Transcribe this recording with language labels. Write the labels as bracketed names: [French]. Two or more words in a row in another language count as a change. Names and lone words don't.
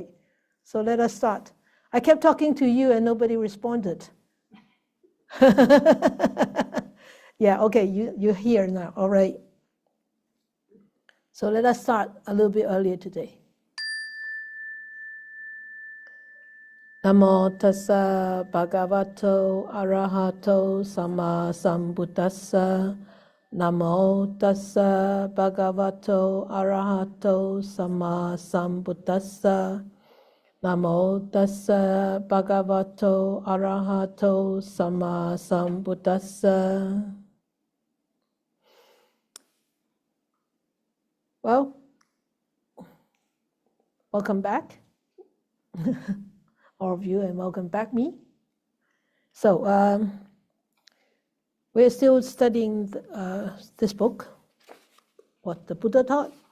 [English] So let us start. I kept talking to you and nobody responded. Yeah, okay, you're here now. All right. So let us start a little bit earlier today. [Pali] Namo tassa bhagavato arahato sama sambuddhassa. Namo tassa bhagavato arahato sama sambuddhassa. Namo tassa bhagavato arahato sama sambuddhassa. [English] Well, welcome back, all of you, and welcome back me. So we're still studying this book, what the Buddha taught.